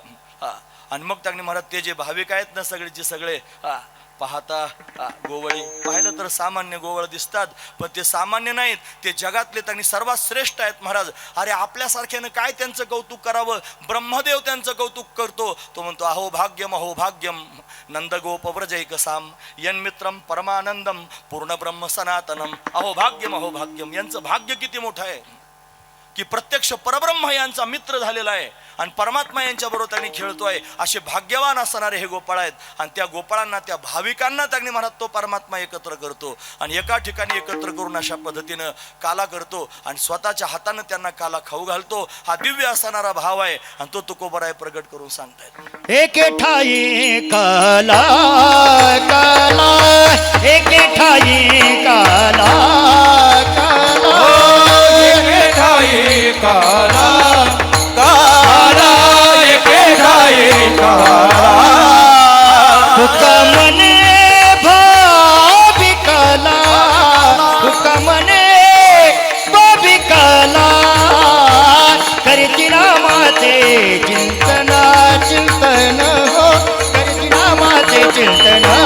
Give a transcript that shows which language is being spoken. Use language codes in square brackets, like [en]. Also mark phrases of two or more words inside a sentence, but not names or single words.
[mr] आणि मग त्यांनी महाराज ते जे भाविक आहेत ना सगळे पाहता गोवळी पाहिलं तर सामान्य गोवळ दिसतात, पण ते सामान्य नाहीत, ते जगातले त्यांनी सर्वात श्रेष्ठ आहेत महाराज. अरे आपल्यासारख्यानं काय त्यांचं कौतुक करावं? ब्रह्मदेव त्यांचं कौतुक करतो. [sa] तो म्हणतो अहो भाग्यम अहो भाग्यम नंदगोप व्रजैकसाम यन्मित्रम परमानंदम पूर्ण ब्रह्म सनातनम. अहो भाग्यम. [mr] यांचं भाग्य किती मोठं आहे की प्रत्यक्ष परब्रह्म यांचा मित्र झालेला आहे आणि परमात्मा यांच्या बरोबर त्यांनी खेळतोय. असे भाग्यवान असणारे हे गोपाळ आहेत. आणि त्या गोपाळांना, त्या भाविकांना त्यांनी म्हणत तो परमात्मा एकत्र करतो आणि एका ठिकाणी एकत्र करून अशा पद्धतीनं काला करतो आणि स्वतःच्या हातानं त्यांना काला खाऊ घालतो. हा दिव्य असणारा भाव आहे आणि तो तुकोबराय प्रगट करून सांगतायत. एके ठाई काला काला, एके ठाई काला काला, एके ठाई काला काला, एके ठाई काला. तुका मने भाविकाला, तुका मने भाविकाला, करती नामाचे चिंतन चिंतन हो, करती नामाचे चिंतन.